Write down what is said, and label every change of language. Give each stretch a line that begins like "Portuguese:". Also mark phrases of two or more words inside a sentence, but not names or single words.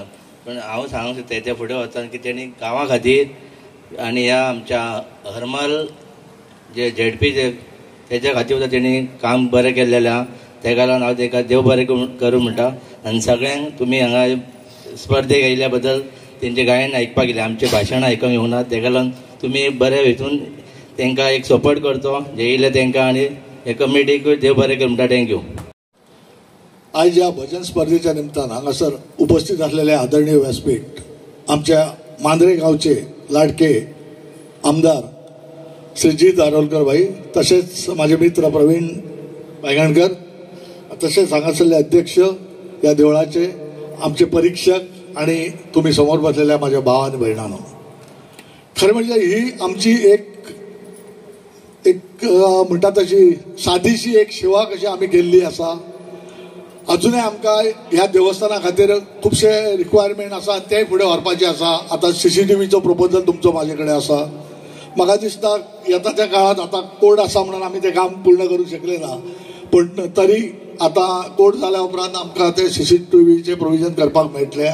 Konkani: पण हांव सांगूंक सोदता हेच्या फुडें वचून की तेणी गांवां खातीर आनी ह्या आमच्या हरमल जे झेडपी जे तेच्या खातीर सुद्दां तेणी काम बरें केल्लेलें आहा. तेका लागून हांव ताका देव बरें करूं म्हणटा. आनी सगळ्यांक तुमी हांगा स्पर्धेक येयल्या बद्दल तेंचें गायन आयकपाक येयलें, आमचें भाशण आयकूंक येवना. तेका लागून तुमी बरे हितून तांकां एक सपोर्ट करचो जे येयले तांकां आनी हे कमिटीक देव बरें कर म्हणटा. थँक्यू.
Marathi: आज या भजन स्पर्धेच्या निमित्तानं हांगासर उपस्थित असलेले आदरणीय व्यासपीठ आमच्या मांद्रे गावचे लाडके आमदार श्री जित आरोलकर भाई, तसेच माझे मित्र प्रवीण वायंगणकर, तसेच हांगासरले अध्यक्ष या देवळाचे, आमचे परीक्षक आणि तुम्ही समोर बसलेल्या माझ्या भाव आणि बहिणांनो, खरं म्हणजे ही आमची एक म्हणटा तशी साधीशी एक सेवा कशी आम्ही
Konkani: केल्ली आसा. अजूनय आमकां ह्या देवस्थाना खातीर खुबशे रिक्वायरमेंट आसा ते फुडें व्हरपाचे आसा. आतां CCTVचो प्रपोजल तुमचो म्हाजे कडेन आसा. म्हाका दिसता येता त्या काळात आता कोड आसा म्हणून आमी ते काम पूर्ण करूंक शकले ना, पण तरी आता कोड जाल्या उपरांत आमकां ते CCTVचे प्रोविजन करपाक मेळटले.